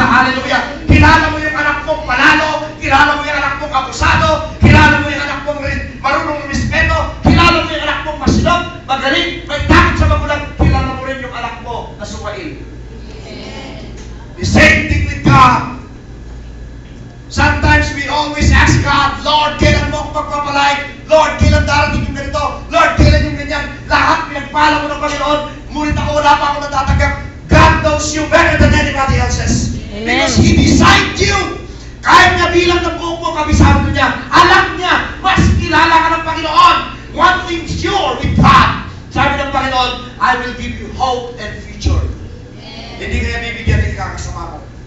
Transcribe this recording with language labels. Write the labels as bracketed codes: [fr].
[tl] Hallelujah! Kilala mo yung anak mong panalo, kilala mo yung anak mong abusado, kilala mo yung anak mong marunong respeto, kilala mo yung anak mong masilog, magaling, may takot sa magulang, kilala mo rin yung anak mo na sumail. [en] The same thing with God. Sometimes we always ask God, Lord, [tl] kailan mo ako pagpapalay? Lord, kailan darating yung ganito? Lord, kailan yung ganyan? Lahat pinagpala mo ng Panginoon, ngunit ako wala pa ako natatanggap. [en] God knows you better than anybody else's. Amen. Because He designed you. [tl] Kahit nga bilang ng buong mo, kabisado niya, alam niya, mas kilala ka ng Panginoon. [en] One thing's sure with God. [tl] Sabi ng Panginoon, [en] I will give you hope and future. [tl] Hindi kaya bibigyan ng kakasama mo.